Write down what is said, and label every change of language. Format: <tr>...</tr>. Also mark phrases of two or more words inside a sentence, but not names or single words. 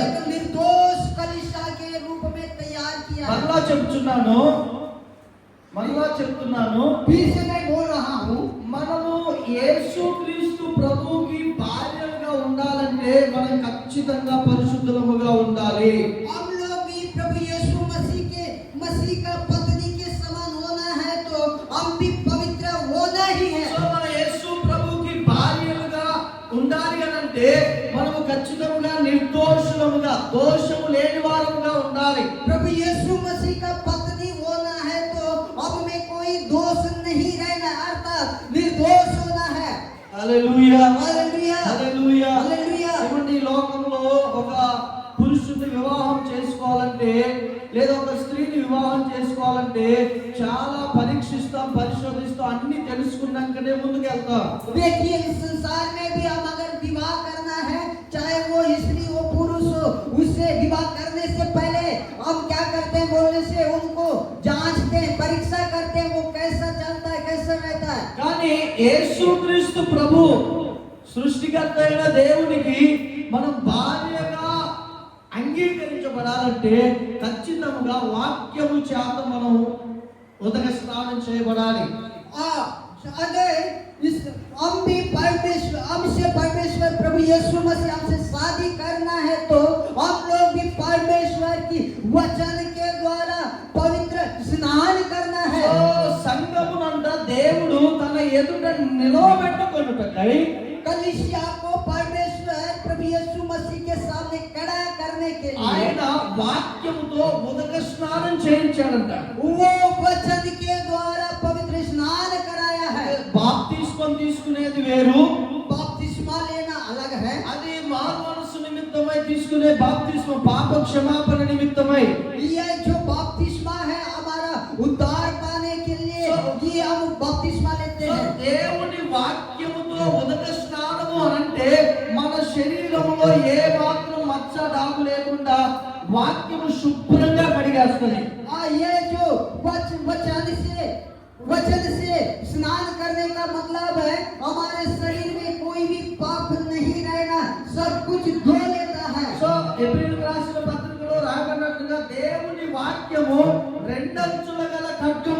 <hi>एक निर्दोष कलीसिया के रूप में तैयार किया है।</hi> <te>మరలా చెప్తున్నాను,</te> <hi>फिर से मैं बोल रहा हूँ,</hi> <te>మనము యేసుక్రీస్తు ప్రభువుకి భార్యలుగా ఉండాలంటే మనం ఖచ్చితంగా పరిశుద్ధముగా ఉండాలి.</te> <hi>हम लोग भी प्रभु यीशु मसीह का पत्नी के समान होना है, तो हम भी पवित्र होना ही है।</hi> <te>సో మన యేసు ప్రభువుకి భార్యలుగా ఉండాలి అనంటే మనము ఖచ్చితంగా నిర్దోషులముగా, దోషము లేని వారముగా ఉండాలి.</te> <hi>प्रभु यीशु मसीह का पत्नी होना है तो हम में कोई दोष नहीं रहना, अर्थात निर्दोष होना है।</hi> <te>హల్లెలూయా,</te> <hi>हालेलुया,</hi> <te>హల్లెలూయా.</te> <hi>हालेलुया।</hi> <te>ఏమండి, ఈ లోకంలో ఒక పురుషుని వివాహం చేసుకోవాలంటే లేదా ఒక స్త్రీని వివాహం చేసుకోవాలంటే చాలా పరీక్షిస్తాం, పరిశోధిస్తాం, అన్ని తెలుసుకున్నాకనే ముందుకు వెళ్తాం.</te> <hi>देखिए इस संसार में भी हम अगर विवाह करना है, चाहे वो स्त्री हो पुरुष हो, उससे विवाह करने से पहले हम क्या करते हैं बोलने से उनको जांचते हैं, परीक्षा करते हैं, वो कैसा चलता है, कैसा रहता है।</hi> <te>కానీ యేసుక్రీస్తు ప్రభు సృష్టికర్త అయిన దేవునికి మనం భార్యగా అంగీకరించబడాలంటే ఖచ్చితంగా వాక్యము చేత మనం ఉదక స్నానం చేయబడాలి.</te> <hi>अगर हम भी परमेश्वर प्रभु यीशु मसीह हमसे शादी करना है तो हम लोग भी परमेश्वर की वचन के द्वारा पवित्र स्नान करना है।</hi> <te>సో సంఘమునంట దేవుడు తన ఎదుట నిలవబెట్టుకొనుటకై</te> <hi>कलीसिया को परमेश्वर प्रभु यीशु मसीह के सामने खड़ा करने के लिए</hi> <te>ఆయన వాక్యముతో ఉదక స్నానం చేయించాడంట.</te> <hi>वो वचन के द्वारा पवित्र स्नान कराया है।</hi> <te>బాప్తిస్మం తీసుకునేది వేరు,</te> <hi>बपतिस्मा लेना अलग है,</hi> <te>అది మారు మనసు నిమిత్తమై తీసుకునే బాప్తిస్మం పాప క్షమాపణ నిమిత్తమై.</te> <hi>ये जो बपतिस्मा है हमारा उद्धार पाने के लिए ये हम बपतिस्मा लेते</hi> <te>సో</te> <hi>हैं।</hi> <te>దేవుని వాక్యముతో ఉదక స్నానము అనంటే మన శరీరములో ఏ మాత్రం మచ్చ డాగు లేకుండా వాక్యము శుభ్రంగా కడిగేస్తుంది.</te> <hi>ये जो वचन से स्नान करने का मतलब है हमारे शरीर में कोई भी पाप नहीं रहना, सब कुछ धो लेता है।</hi> <te>సో ఎబ్రీయులకు రాసిన పత్రికలో రాయబడినట్లుగా దేవుని వాక్యము రెండంచుల గల ఖడ్గము.</te>